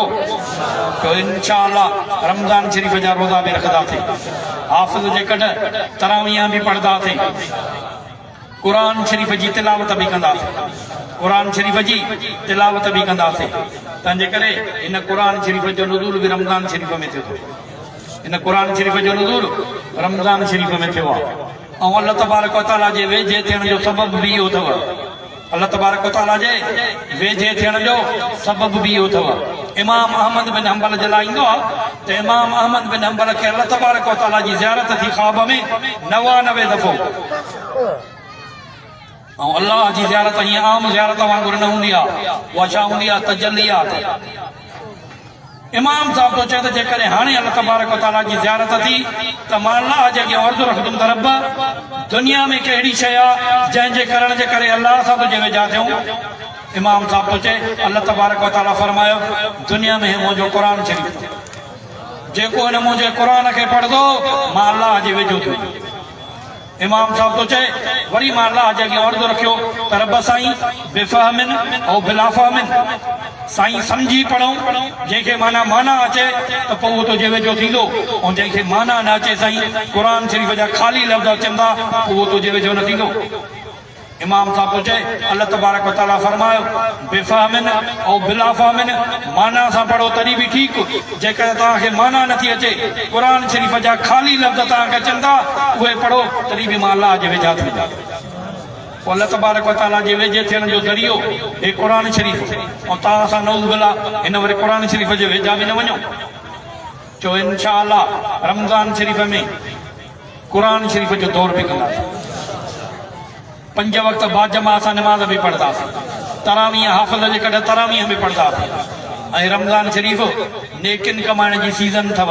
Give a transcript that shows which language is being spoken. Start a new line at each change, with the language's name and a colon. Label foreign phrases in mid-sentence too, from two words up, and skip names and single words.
Sindhi: तो
Arabic: إن شاء الله
Sindhi: रमज़ान शरीफ़ जा रोज़ा बि रखंदासीं, हाफ़िज़ जे कॾ तरावीह बि पढ़ंदासीं, क़ुरान शरीफ़ जी तिलावत बि कंदासीं, क़ुरान शरीफ़ जी तिलावत बि कंदासीं। तंहिंजे करे इन क़ुरान शरीफ़ जो नुज़ूल बि रमज़ान शरीफ़ में थियो, इन क़ुरान शरीफ़ जो नुज़ूल रमज़ान शरीफ़ में थियो आहे। ऐं अल्लाह तबारक व तआला जे वेझे थियण जो सबब बि इहो अथव, अल्लाह तबारक व तआला जे वेझे थियण जो सबब बि इहो अथव। इमाम अहमद बिन हंबल जे लाइ ईंदो आहे त इमाम अहमद बिन हंबल खे अल्लाह तबारक व तआला जी ज़ियारत थी ख़्वाब में 99 दफ़ो। ऐं अल्लाह जी ज़ियारत हीअं आम ज़ियारत वांगुरु न हूंदी आहे, उहा छा हूंदी आहे? तजल्लियात। इमाम साहब तो चए त जेकॾहिं हाणे अल्लाह तबारक व तआला जी ज़ियारत थी त मां अल्लाह जे अॻियां अर्ज़ु रखंदुमि त रब दुनिया में कहिड़ी शइ आहे जंहिंजे करण जे करे अल्लाह सां तुंहिंजे वेझा थियूं? इमाम साहब तो चए अल्लाह तबारक व तआला फरमायो दुनिया में मुंहिंजो क़ुरान शरीफ़, जेको हिन मुंहिंजे क़ुरान खे पढ़ंदो मां अल्लाह जे वेझो थियो। इमाम साहब तो चए वरी मां अल्लाह जे अॻियां अर्ज़ु रखियो त रब साईं बेफ़हमिन ऐं बिलाफ़हमिन, साईं सम्झी पढ़ूं, जंहिंखे माना अचे त पोइ उहो तुंहिंजे वेझो थींदो, ऐं जंहिंखे माना न अचे साईं क़ुरान शरीफ़ जा ख़ाली लफ़्ज़ चवंदा पोइ उहो तुंहिंजे वेझो न थींदो। इमाम साहब तो चए अल्लाह तबारक व तआला फरमायो बेफहमिन और बिला फहमिन माना सां पढ़ो तॾहिं बि ठीकु जेकर तव्हांखे माना नथी अचे क़ुरान शरीफ़ जा ख़ाली लफ़्ज़ तव्हांखे अचनि था उहे पढ़ो तॾहिं बि मां अलाह जे वेझा थी वञा पोइ अल्लाह तबारक व तआला जे वेझे थियण जो ज़रियो हे क़ुरान शरीफ़ ऐं तव्हां सां
Arabic: نعوذ بالله
Sindhi: हिन वरी क़ुरान शरीफ़ जे वेझा बि न वञो चओ
Arabic: إن شاء الله
Sindhi: रमज़ान शरीफ़ में क़ुरान शरीफ़ जो दौर बि कंदासीं 5 वक़्त बाजमा असां नमाज़ बि पढ़ंदासीं तरावीह हाफ़िज़ जे कॾहिं तरावीह बि पढ़ंदासीं ऐं रमज़ान शरीफ़ नेकिन कमाइण जी सीज़न अथव